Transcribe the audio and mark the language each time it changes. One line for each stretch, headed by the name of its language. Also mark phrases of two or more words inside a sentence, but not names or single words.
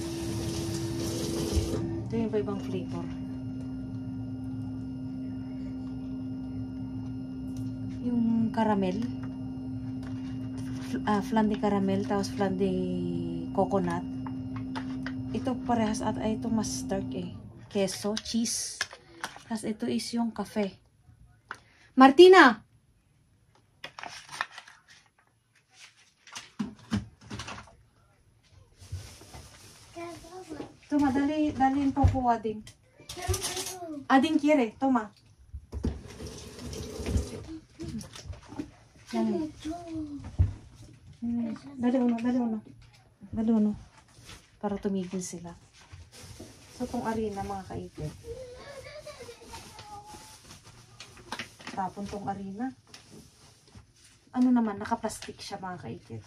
Filipino: Ito yung ibang flavor. Yung caramel.
Spanish: Flan de caramel,
Filipino: tapos flan de coconut. Ito parehas at ito mas dark eh. Queso, cheese. Tapos ito is yung cafe.
Spanish: Martina! Toma, dali un poco, Ading. Ading quiere, toma.
Filipino: Yan. Dali uno. Para tumigil sila. So, itong arena, mga kaipit. Tapon tong arena. Ano naman, naka-plastic siya, mga kaipit.